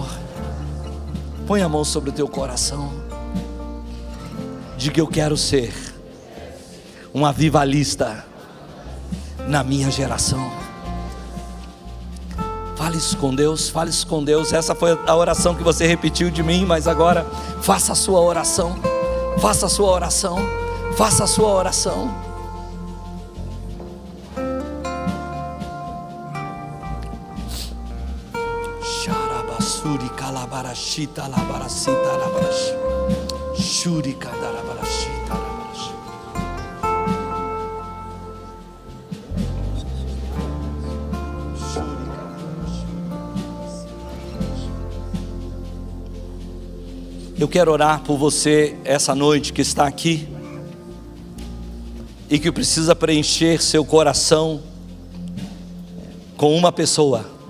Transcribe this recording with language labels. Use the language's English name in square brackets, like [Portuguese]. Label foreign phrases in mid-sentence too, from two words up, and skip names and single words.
[Portuguese] Põe a mão sobre o teu coração. Diga: eu quero ser um avivalista na minha geração. Fale isso com Deus, fale isso com Deus. Essa foi a oração que você repetiu de mim, mas agora faça a sua oração. Faça a sua oração. Faça a sua oração. Sharabasuri kalabarashita labarasita labarashi. Shuri kadarabarashita labarashi. Eu quero orar por você essa noite que está aqui e que precisa preencher seu coração com uma pessoa.